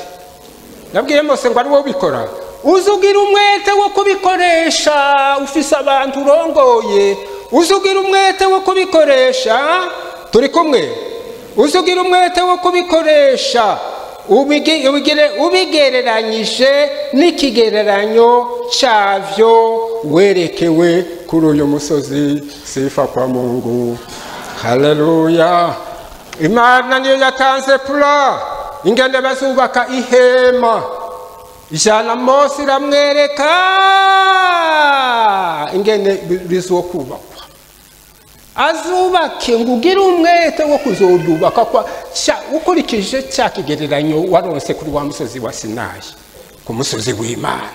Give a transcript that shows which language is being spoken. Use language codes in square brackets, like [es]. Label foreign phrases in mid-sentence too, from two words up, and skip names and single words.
[rn] Nabwiye Mose ngo ari wo bikora. Uzugira umwete wo kubikoresha, ufise abantu urongoye, uzugira umwete wo kubikoresha. Turi kumwe? Uzugira umwete wo kubikoresha, ubigereranyije n'ikigereranyo cyavyo werekewe kuri uyu musozi. [sw] Sifa kwa Mungu. Haleluya. [rn] Imana niyo yatanze pula ingene bazubaka ihema. Ijana Mose iramwereka ingene bizokubakwa. Azubake ngo ugire umwete wo kuzodubaka kwa ukurikije cya kigereranyo waronse kuri wa musozi wa Sinayi, ku musozi w'Imana.